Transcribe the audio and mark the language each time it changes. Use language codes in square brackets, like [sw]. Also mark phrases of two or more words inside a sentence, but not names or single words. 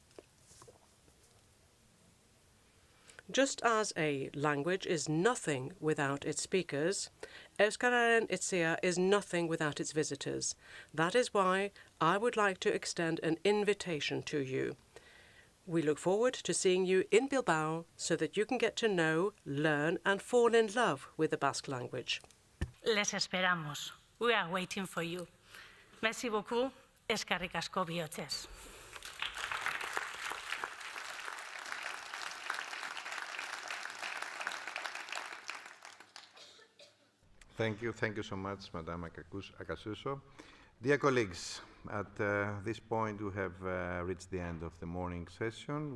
[en] Just as a language is nothing without its speakers, Euskararen Etxea is nothing without its visitors. That is why I would like to extend an invitation to you. We look forward to seeing you in Bilbao so that you can get to know, learn and fall in love with the Basque language. [es] Les esperamos. [en] We are waiting for you. [fr] Merci beaucoup. [eu] Eskerrik asko bihotzez. [en] Thank you so much, Madame Akasuso. Dear colleagues, at this point we have reached the end of the morning session.